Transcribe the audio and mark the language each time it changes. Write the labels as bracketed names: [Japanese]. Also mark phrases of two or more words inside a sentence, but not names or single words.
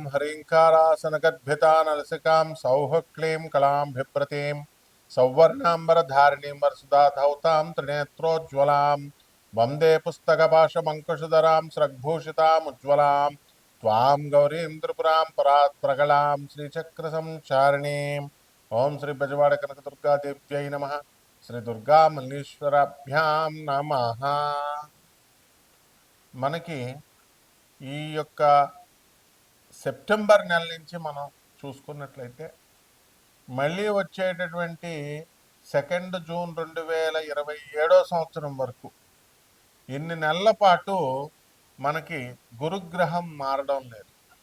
[Sanskrit] ह्रीङ्कारासनगद्भितानलसिकां सौः क्लीं कलां बिभ्रतीं सौवर्णाम्बरधारिणीं वरसुधाधौतां त्रिनेत्रोज्ज्वलां वन्दे पुस्तकपाशमङ्कुशधरां स्रग्भूषितामुज्ज्वलां त्वां गौरीं त्रिपुरां परात्प्रगलां श्रीचक्रसंचारिणीम् ओं श्री बजवाड़ कनकदुर्गादेव्यै नमः श्री दुर्गा मल्लीश्वराभ्यां नमः। [Telugu] మనకి ఈ యొక్క సెప్టెంబర్ నెల నుంచి మనం చూసుకున్నట్లయితే మళ్ళీ వచ్చేటటువంటి 2 జూన్ 2027 సంవత్సరం వరకు ఇన్ని నెలల పాటు మనకి గురుగ్రహం మారడం లేదు.